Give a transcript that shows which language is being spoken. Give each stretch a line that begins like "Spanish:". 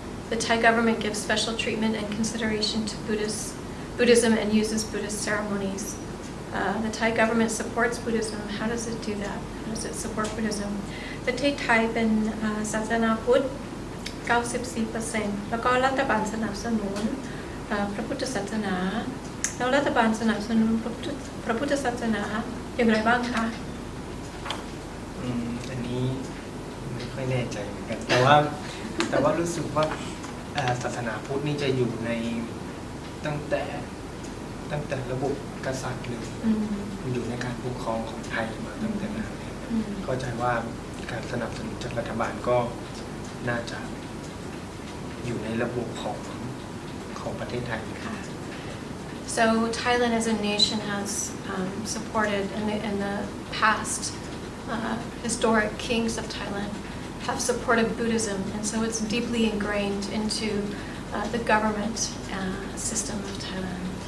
English: The Thai government gives special treatment and consideration to Buddhism and uses Buddhist ceremonies. The Thai government supports Buddhism. How does it do that? How does it support Buddhism?
Thai: ประเทศไทยเป็นศาสนาพุทธ 94% แล้วก็รัฐบาลสนับสนุนพระพุทธศาสนาแล้วรัฐบาลสนับสนุนพระพุทธศาสนาอย่างไรบ้างคะ อันนี้ไม่ค่อยแน่ใจเหมือนกันแต่ว่ารู้สึกว่าศาสนาพุทธนี่จะอยู่ในตั้งแต่ระบบกษัตริย์เลยอยู่ในการปกครองของไทยมาตั้งแต่นานแล้วเข้าใจว่าการสนับสนุนจากรัฐบาลก็น่าจะอยู่ในระบบของประเทศไทย
English: So Thailand as a nation has supported in the past historic kings of Thailand have supported Buddhism, and so it's deeply ingrained into the government system of Thailand.